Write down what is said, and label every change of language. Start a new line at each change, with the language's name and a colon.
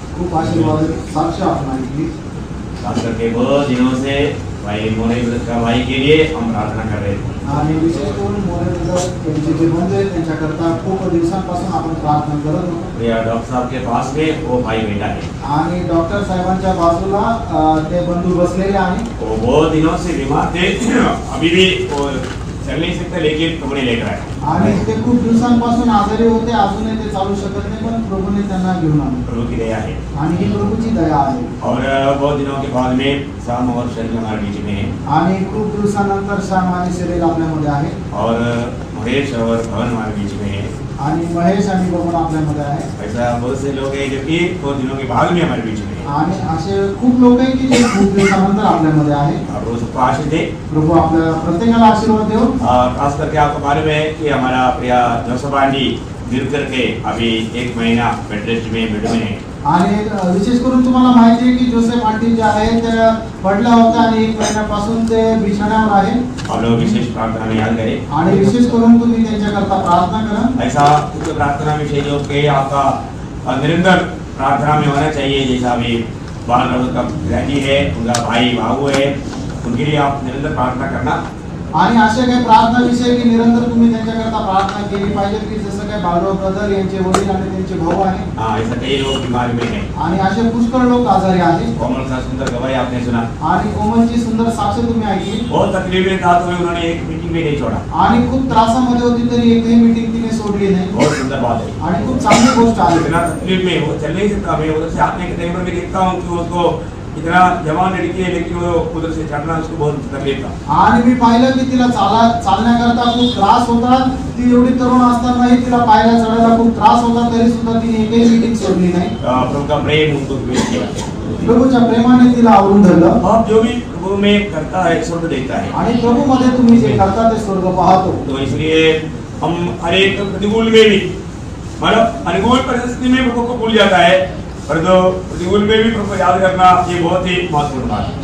Hindi: खूब आशीर्वाद साक्ष्य आपने दी। खास करके बहुत दिनों से भाई मोरे का भाई के लिए हम प्रार्थना कर रहे थे।
Marathi: आणि विशेष करून मोरे यांचे जे बंधू आहेत त्यांच्याकरता खूप दिवसांपासून आपण प्रार्थना करत होतो।
Hindi: या डॉक्टर साहब के पास में वो भाई बैठा है
Marathi: आणि डॉक्टर साहेबांच्या बाजूला ते बंधू बसलेले आहेत।
Hindi: वो बहुत दिनों से बीमार थे, अभी भी वो चल नहीं सकते, लेकिन प्रभु ने लेकर आए।
Marathi: आणि ते खूप दिवसांपासून आजारी होते, अजूनही ते चालू शकत नाही, पण प्रभूने त्यांना घेऊन आले।
Hindi: प्रभु की दया है
Marathi: आणि ही प्रभूची दया आहे।
Hindi: और बहुत दिनों के बाद में शाम और शरीर हमारे बीच में है
Marathi: आणि खूप दिवसानंतर श्याम आणि शरीर आपल्यामध्ये आहे।
Hindi: और महेश और भवन हमारे बीच में है।
Marathi: आणि महेश आणि भवन आपल्यामध्ये आहे।
Hindi: ऐसा बहुत से लोग हैं जो कि बहुत दिनों के बाद में हमारे बीच में है।
Marathi: आणि असे खूप लोक आहेत की जे खूप दिवसानंतर आपल्यामध्ये आहे।
Hindi: आप रोज सबको आशीष दे।
Marathi: प्रभु आपल्या प्रत्येकाला आशीर्वाद देव।
Hindi: खास करके आपको मालूम है कि हमारा प्रिय जोसेफ आंटी गिर करके अभी 1 महीना बेड रेस्ट में बेड में है।
Marathi: आणि विशेष करून तुम्हाला माहिती आहे की जोसेफ आंटी जे आहेत त्या पडल्या होत्या आणि 1 महिन्यापासून ते बिछाण्यावर आहे।
Hindi: आप लोग विशेष प्रार्थना में याद करें
Marathi: आणि विशेष करून तुम्ही त्यांच्याकरता प्रार्थना करा।
Hindi: ऐसा कुछ प्रार्थना विषय जो कि आपका निरंतर प्रार्थना में होना चाहिए। जैसा अभी बाल रघु का पिताजी है, उनका भाई बाबू है, उनके लिए आप निरंतर प्रार्थना करना।
Marathi: आणि असे काही प्रार्थना विषय की निरंतर तुम्ही त्यांच्याकरता प्रार्थना केली पाहिजे की जसं काय बालराव ब्रदर यांचे वडील आणि त्यांचे भाऊ आहे।
Hindi: हाँ, ऐसा कई लोग बीमार में हैं
Marathi: आणि असे पुष्कळ लोक आजारी आहेत।
Hindi: कोमल सा सुंदर गवाही आपने सुना
Marathi: आणि कोमलची सुंदर साक्ष तुम्ही ऐकली।
Hindi: बहुत तकलीफ में था तो उन्होंने एक मीटिंग भी नहीं छोड़ा।
Marathi: आणि खूप त्रासामध्ये होती तरी एकही मीटिंग तिने सोडली नाही।
Hindi: बहुत सुंदर बात है
Marathi: आणि खूप चांगली गोष्ट आहे।
Hindi: इतना तकलीफ में वो चल नहीं सकता। मैं उधर से आने के टाइम पर मैं देखता हूँ कि उसको इतना जवान लड़की है, लेकिन वो उधर से चढ़ना उसको बहुत तकलीफ था।
Marathi: आणि मी पाहिलं की तिला चालण्याकरता खूप त्रास होता। ती एवढी तरुण असतानाही तिला पायऱ्या चढायला खूप त्रास होता, तरी सुद्धा तिने एकही मीटिंग सोडली नाही।
Hindi: प्रभु का प्रेम उनको प्रवेश किया।
Marathi: प्रभूच्या प्रेमाने तिला आवरून धरलं।
Hindi: आप जो भी प्रभु में करता है स्वर्ग देखता है
Marathi: आणि प्रभू मध्ये तुम्ही जे करता ते स्वर्ग पाहतो।
Hindi: तो इसलिए हम हर एक प्रतिकूल में भी मतलब अनुकूल परिस्थिति में प्रभु को भूल जाता है, पर तो प्रतिकूल में भी प्रभु याद करना ये बहुत ही महत्वपूर्ण बात है।